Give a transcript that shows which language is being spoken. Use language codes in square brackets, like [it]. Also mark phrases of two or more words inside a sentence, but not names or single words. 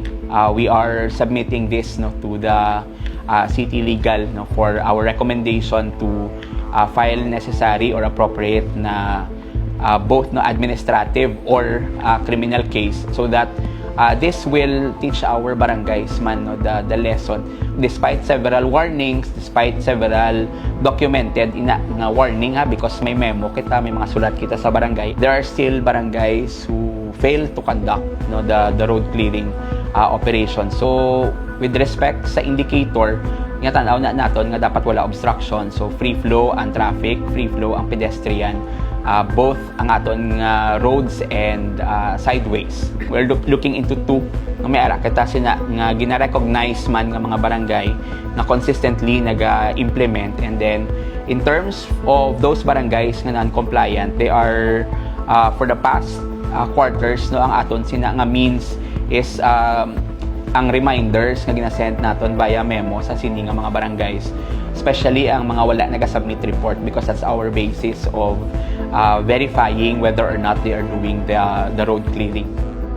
[en] We are submitting this, no, to the City Legal, no, for our recommendation to file necessary or appropriate na both, no, administrative or criminal case, so that this will teach our barangays man, no, the lesson. Despite several warnings, despite several documented [hil] na [en] warning, because [hil] may memo kita, may mga sulat kita sa barangay, [en] there are still barangays who fail to conduct, no, the road clearing operation. So with respect [hil] sa indicator, nga tanaw na naton nga dapat wala obstruction, [en] so free flow [hil] ang traffic, [en] free flow [hil] ang pedestrian, both ang aton [en] roads and sideways. We're looking into two [hil] nga may ara kita sina nga gina-recognize man nga mga barangay na consistently naga-implement, [en] and then in terms of those barangays nga non-compliant, they are for the past quarters, [hil] no, ang aton sina nga means is ang reminders nga ginasend naton [en] via memo [hil] sa sini nga mga barangays, especially ang mga wala naga-submit report, [en] because that's our basis of verifying whether or not they are doing the road clearing.